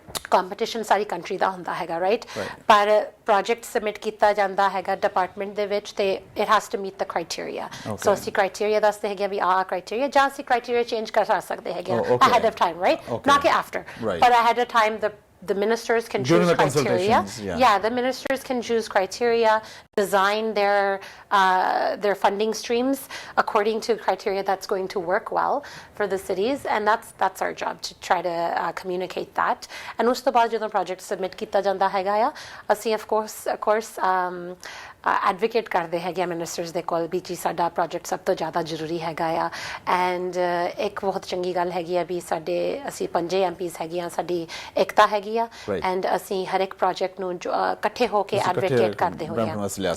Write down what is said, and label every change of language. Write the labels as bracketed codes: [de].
[pa] Competition ਸਾਰੀ country ਦਾ ਹੁੰਦਾ ਹੈਗਾ right ਪਰ ਪ੍ਰੋਜੈਕਟ ਸਬਮਿਟ ਕੀਤਾ ਜਾਂਦਾ ਹੈਗਾ ਡਿਪਾਰਟਮੈਂਟ ਦੇ ਵਿੱਚ ਤੇ [en] it has to meet the criteria [pa] ਸੋ ਅਸੀਂ ਕ੍ਰਾਈਟੇਰੀਆ ਦੱਸਦੇ ਹੈਗੇ ਵੀ ਆਹ ਕ੍ਰਾਈਟੇਰੀਆ ਜਾਂ ਅਸੀਂ ਕ੍ਰਾਈਟੇਰੀਆ ਚੇਂਜ ਕਰ ਸਕਦੇ ਹੈਗੇ [en] ahead of time right not after but ahead of time the ministers can choose criteria. The ministers can choose criteria, design their funding streams according to criteria that's going to work well for the cities, and that's our job to try to communicate that. [pa] And us to baad jadon project submit kita janda hega ya ਅਸੀਂ of course advocate ਕਰਦੇ ਹੈਗੇ ministers ਦੇ ਕੋਲ ਵੀ ਜੀ ਸਾਡਾ project ਸਭ ਤੋਂ ਜ਼ਿਆਦਾ ਜ਼ਰੂਰੀ ਹੈਗਾ ਆ ਐਂਡ ਇੱਕ ਬਹੁਤ ਚੰਗੀ ਗੱਲ ਹੈਗੀ ਆ ਵੀ ਸਾਡੇ ਅਸੀਂ 5 MPs ਹੈਗੇ ਆ ਸਾਡੀ ਇਕਤਾ ਹੈਗੀ ਆ ਐਂਡ ਅਸੀਂ ਹਰ ਇੱਕ ਪ੍ਰੋਜੈਕਟ ਨੂੰ ਇਕੱਠੇ ਹੋ ਕੇ ਐਡਵੋਕੇਟ ਕਰਦੇ ਹੋਏ ਆ